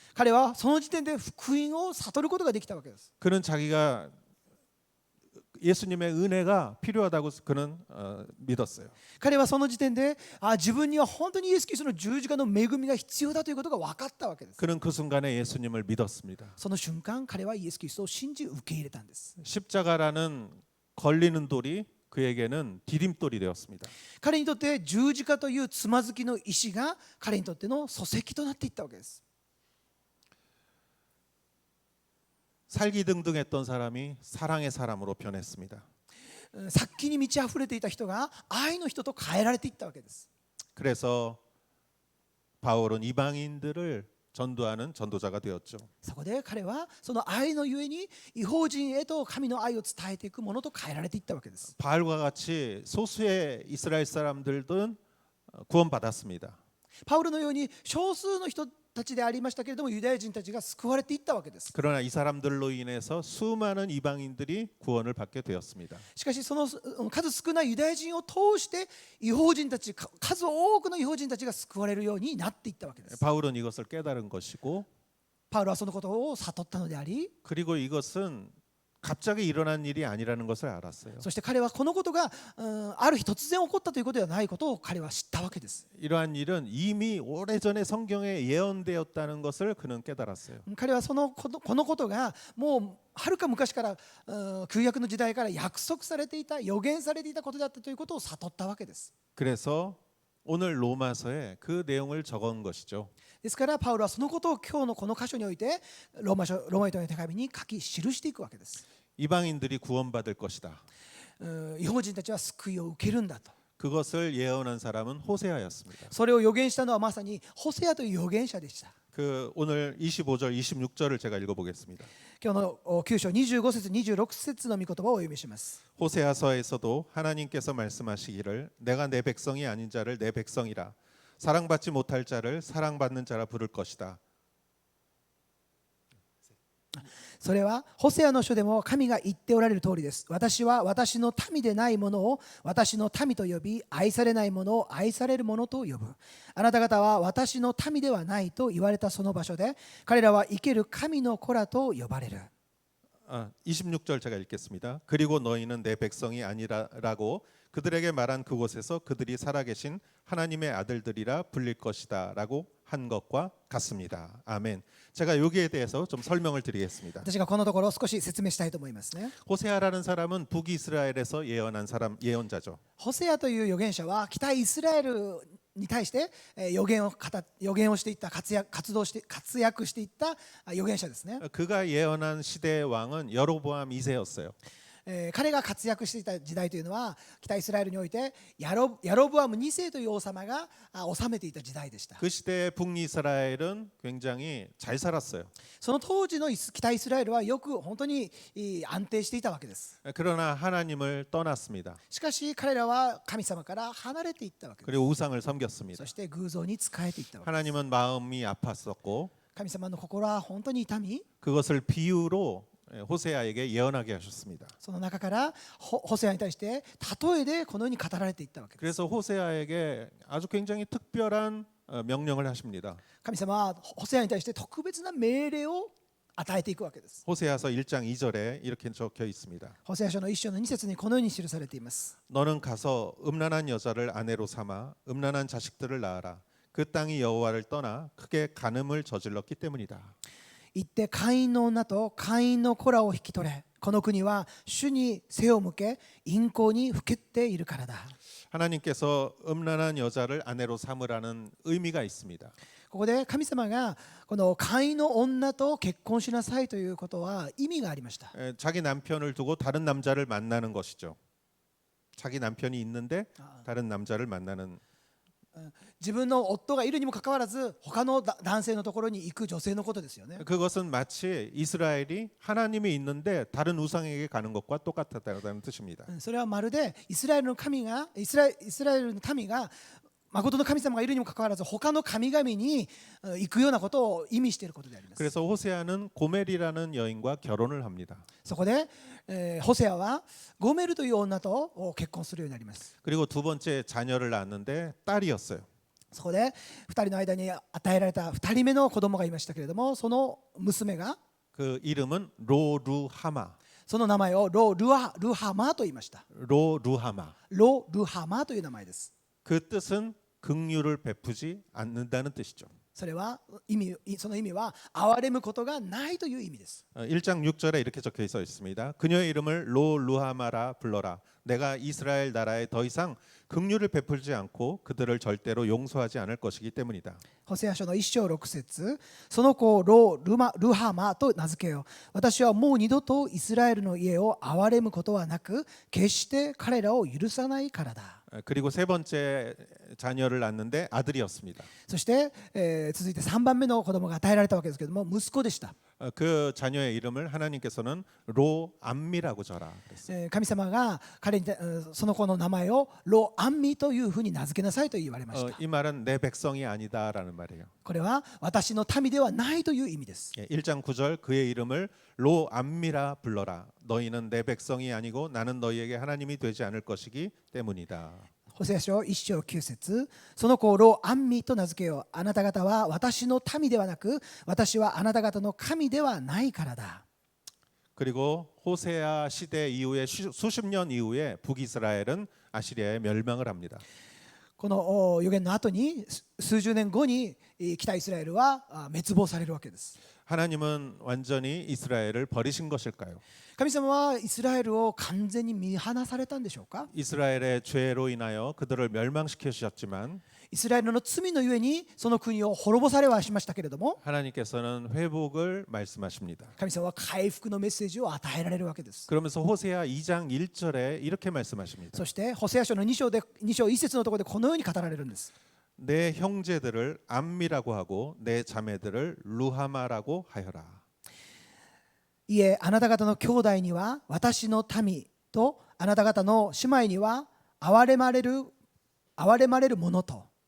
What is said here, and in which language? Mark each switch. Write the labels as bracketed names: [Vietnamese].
[Japanese] 彼はその時点で福音を悟ることができたわけです。 [Korean] 그는 자기가 예수님의 은혜가 필요하다고 그는 믿었어요. [Japanese] 彼はその時点で自分には本当にイエス・キリストの十字架の恵みが必要だということが分かったわけです。 [Korean] 그는 그 순간에 예수님을 믿었습니다. [Japanese] その瞬間彼はイエス・キリストを信じ受け入れたんです。 [Korean] 십자가라는 걸리는 돌이 그에게는 디딤돌이 되었습니다. [Japanese] 彼にとって十字架というつまずきの石が彼にとっての礎石となっていったわけです。 [Korean] 살기등등했던 사람이 사랑의 사람으로 변했습니다. [Japanese] 殺気に満ち溢れていた人が愛の人と変えられていったわけです。 [Korean] 그래서 바울은 이방인들을 전도하는 전도자가 되었죠. [Japanese] そこで彼はその愛のゆえに異邦人へと神の愛を伝えていくものと変えられていったわけです。 [Korean] 바울과 같이 소수의 이스라엘 사람들은 구원받았습니다. [Japanese] パウロのように少数の人たちでありましたけれどもユダヤ人たちが救われていったわけです。 [Korean] 그러나 이 사람들로 인해서 수많은 이방인들이 구원을 받게 되었습니다. [Japanese] しかしその数少ないユダヤ人を通して異邦人たち、数多くの異邦人たちが救われるようになっていったわけです。 [Korean] 바울은 이것을 깨달은 것이고 [Japanese] パウロはそのことを悟ったのであり、 [Korean] 그리고 이것은 갑자기 일어난 일이 아니라는 것을 알았어요. [Japanese] そして彼はこのことがある日突然起こったということではないことを彼は知ったわけです。 [Korean] 이러한 일은 이미 오래전에 성경에 예언되었다는 것을 그는 깨달았어요. [Japanese] 彼はこのことがもうはるか昔から旧約の時代から約束されていた、予言されていたことだったということを悟ったわけです。 [Korean] 그래서 오늘 로마서에 그 내용을 적은 것이죠. [Japanese] ですからパウロはそのことを今日のこの箇所においてローマ人の手紙に書き記していくわけです。 [Korean] 이방인들이 구원받을 것이다. [Japanese] 異邦人たちは救いを受けるんだと。 [Korean] 그것을 예언한 사람은 호세아였습니다. [Japanese] それを予言したのはまさにホセアという預言者でした。 [Korean] 그 오늘 25절, 26절을 제가 읽어보겠습니다. [Japanese] 今日の9章25節26節の御言葉をお読みします。 [Korean] 호세아서에서도 하나님께서 말씀하시기를 내가 내 백성이 아닌 자를 내 백성이라 사랑받지 못할 자를 사랑받는 자라 부를 것이다. [Japanese] それはホセアの書でも神が言っておられる通りです。私は私の民でないものを私の民と呼び、愛されないものを愛されるものと呼ぶ。あなた方は私の民ではないと言われたその場所で、彼らは生ける神の子らと呼ばれる。 [Korean] 26절 제가 읽겠습니다. 그리고 너희는 내 백성이 아니라고 그들에게 말한 그곳에서 그들이 살아계신 하나님의 아들들이라 불릴 것이다라고 한 것과 같습니다. 아멘. 제가 여기에 대해서 좀 설명을 드리겠습니다. [Japanese] 私がこのところ少し説明したいと思いますね。 [Korean] 호세아라는 사람은 북이스라엘에서 예언한 사람 예언자죠. [Japanese] ホセアという預言者は北イスラエルに対して預言をしていった活躍していった預言者ですね。 [Korean] 그가 예언한 시대의 왕은 여로보암 2세였어요. [Japanese] 彼が活躍していた時代というのは北イスラエルにおいてヤロブアム2世という王様が治めていた時代でした。 [Korean] 그 시대의 북이스라엘은 굉장히 잘 살았어요. [Japanese] その当時の北イスラエルはよく本当に安定していたわけです。 [Korean] 그러나 하나님을 떠났습니다. [Japanese] しかし彼らは神様から離れていったわけです。 [Korean] 그리고 우상을 섬겼습니다. [Japanese] そして偶像に仕えていったわけです。 [Korean] 하나님은 마음이 아팠었고 [Japanese] 神様の心は本当に痛み、 [Korean] 그것을 비유로 호세아에게 예언하게 하셨습니다. [Japanese] その中からホセアに対して例えでこのように語られていったわけです。 [Korean] 그래서 호세아에게 아주 굉장히 특별한 명령을 하십니다. [Japanese] 神様はホセアに対して特別な命令を与えていくわけです。 [Korean] 호세아서 1장 2절에 이렇게 적혀 있습니다. [Japanese] ホセア書の1章の2節にこのように記されています。 [Korean] 너는 가서 음란한 여자를 아내로 삼아 음란한 자식들을 낳아라. 그 땅이 여호와를 떠나 크게 간음을 저질렀기 때문이다. [Japanese] 行って会員の女と会員の子らを引き取れ。この国は主に背を向け淫行にふけっているからだ。 [Korean] 하나님께서 음란한 여자를 아내로 삼으라는 의미가 있습니다. [Japanese] ここで神様がこの会員の女と結婚しなさいということは意味がありました。 [Korean] 자기 남편을 두고 다른 남자를 만나는 것이죠. 자기 남편이 있는데 다른 남자를 만나는 [Japanese] 自分の夫がいるにもかかわらず他の男性のところに行く女性のことですよね。 [Korean] 그것은 마치 이스라엘이 하나님이 있는데 다른 우상에게 가는 것과 똑같다는 뜻입니다. [Japanese] それはまるでイスラエルの民が誠の神様がいるにもかかわらず他の神々に行くようなことを意味していることであります。 [Korean] 그래서 호세아는 고멜이라는 여인과 결혼을 합니다. [Japanese] そこで、ホセアはゴメルという女と結婚するようになります。 [Korean] 그리고 두 번째 자녀를 낳았는데 딸이었어요. [Japanese] そこで2人の間に与えられた2人目の子供がいましたけれども、その娘が [Korean] 그 이름은 로루하마. [Japanese] その名前をロ・ルハマと言いました。 [Korean] 로루하마. [Japanese] ロ・ルハマという名前です。 [Korean] 그 뜻은 긍휼을 베푸지 않는다는 뜻이죠. [Japanese] それはその意味は憐れむことがないという意味です。 [Korean] 1장 6절에 이렇게 적혀 있습니다. 그녀의 이름을 로루하마라 불러라. 내가 이스라엘 나라에 더 이상 긍휼을 베풀지 않고 그들을 절대로 용서하지 않을 것이기 때문이다. [Japanese] ホセア書の1章6節、その子をロ・ルハマと名付けよう。私はもう二度とイスラエルの家を憐れむことはなく、決して彼らを許さないからだ。 [Korean] 그리고 세 번째 자녀를 낳는데 아들이었습니다. [Japanese] そして、続いて3番目の子供が与えられたわけですけれども、息子でした。 [Korean] 그 자녀의 이름을 하나님께서는 로암미라고 저라 그랬어요. [Japanese] 神様が彼にその子の名前をロ・アンミというふうに名付けなさいと言われました。 [Korean] 이 말은 내 백성이 아니다라는 말이에요. [Japanese] これは私の民ではないという意味です。 [Korean] 1장 9절 그의 이름을 로암미라 불러라. 너희는 내 백성이 아니고 나는 너희에게 하나님이 되지 않을 것이기 때문이다. [Japanese] ホセア書1章9節、その子をロ・アンミと名付けよう。あなた方は私の民ではなく、私はあなた方の神ではないからだ。 [Korean] 그리고 호세아 시대 이후에 수십 년 이후에 북이스라엘은 아시리아에 멸망을 합니다. [Japanese] この預言の後に数十年後に北イスラエルは滅亡されるわけです。 [Korean] 하나님은 완전히 이스라엘을 버리신 것일까요? [Japanese] 神様はイスラエルを完全に見放されたんでしょうか。 [Korean] 이스라엘의 죄로 인하여 그들을 멸망시켜 주셨지만 [Japanese] イスラエルの罪のゆえにその国を滅ぼされはしましたけれども、 [Korean] 하나님께서는 회복을 말씀하십니다. [Japanese] 神様は回復のメッセージを与えられるわけです。 [Korean] 그러면서 호세아 2장 1절에 이렇게 말씀하십니다. [Japanese] そしてホセア書の2章1節のところでこのように語られるんです。 [Korean] 내 형제들을 암미라고 하고 내 자매들을 루하마라고 하여라. [Japanese] いえ、あなた方の兄弟には私の民とあなた方の姉妹には憐れまれるものと。